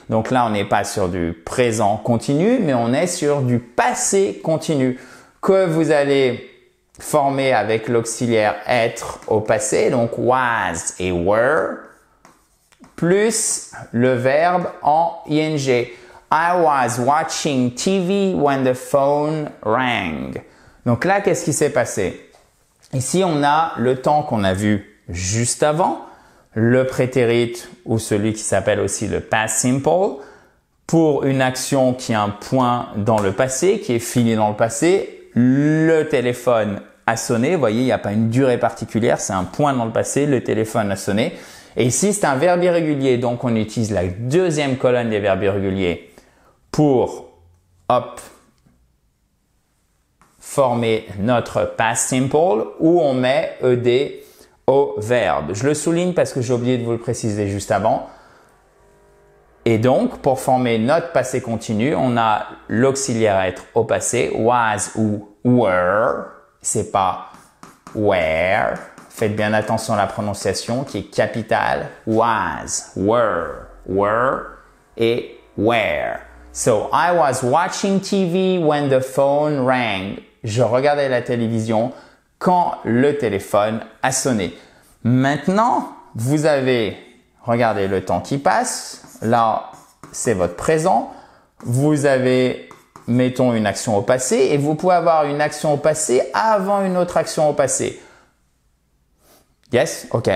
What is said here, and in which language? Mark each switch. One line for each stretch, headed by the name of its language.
French: Donc là, on n'est pas sur du présent continu, mais on est sur du passé continu que vous allez former avec l'auxiliaire être au passé, donc was et were, plus le verbe en ing.
English: I was watching TV when the phone rang.
French: Donc là, qu'est-ce qui s'est passé? Ici, on a le temps qu'on a vu juste avant, le prétérit ou celui qui s'appelle aussi le past simple pour une action qui a un point dans le passé, qui est fini dans le passé. Le téléphone a sonné. Vous voyez, il n'y a pas une durée particulière, c'est un point dans le passé, le téléphone a sonné. Et ici, c'est un verbe irrégulier, donc on utilise la deuxième colonne des verbes irréguliers pour, former notre past simple où on met ed au verbe. Je le souligne parce que j'ai oublié de vous le préciser juste avant. Et donc, pour former notre passé continu, on a l'auxiliaire être au passé, was ou were. C'est pas were. Faites bien attention à la prononciation qui est capitale. Was, were et were.
English: So, I was watching TV when the phone rang.
French: Je regardais la télévision quand le téléphone a sonné. Maintenant, vous avez, regardez le temps qui passe. Là, c'est votre présent. Vous avez, mettons, une action au passé et vous pouvez avoir une action au passé avant une autre action au passé. Yes? OK.